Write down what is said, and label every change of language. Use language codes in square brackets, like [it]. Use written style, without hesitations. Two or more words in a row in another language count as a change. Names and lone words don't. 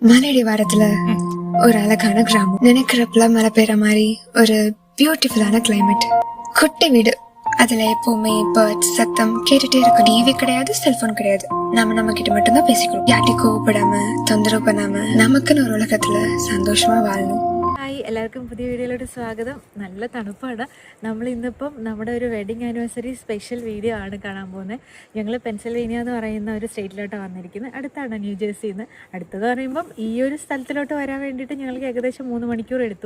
[ta] மலையடிவாரத்துல ஒரு அழகான கிராமம். நினைக்கிறப்பெல்லாம் மழை பெய்யற மாதிரி ஒரு பியூட்டிஃபுல்லான கிளைமேட். குட்டி வீடு, அதுல எப்பவுமே பேர்ட்ஸ் சத்தம் கேட்டுட்டே இருக்கும். டிவி கிடையாது, செல்போன் கிடையாது. நம்ம கிட்ட மட்டும்தான் பேசிக்கிறோம். யார்ட்டையும் கோவப்படாம, தொந்தரவு பண்ணாம, நமக்குன்னு ஒரு உலகத்துல சந்தோஷமா வாழணும். [ml] ഹായ്, എല്ലാവർക്കും പുതിയ വീഡിയോയിലോട്ട് സ്വാഗതം. നല്ല തണുപ്പാണ്. നമ്മളിന്നിപ്പം നമ്മുടെ ഒരു [en] wedding anniversary special video [ml] ആണ് കാണാൻ പോകുന്നത്. ഞങ്ങൾ പെൻസിൽവേനിയ എന്ന് പറയുന്ന ഒരു സ്റ്റേറ്റിലോട്ട് വന്നിരിക്കുന്നത്. അടുത്താണ് ന്യൂജേഴ്സിയിൽ നിന്ന്. അടുത്തത് പറയുമ്പം ഈ ഒരു സ്ഥലത്തിലോട്ട് വരാൻ വേണ്ടിയിട്ട് ഞങ്ങൾക്ക് ഏകദേശം 3 മണിക്കൂർ എടുത്തു.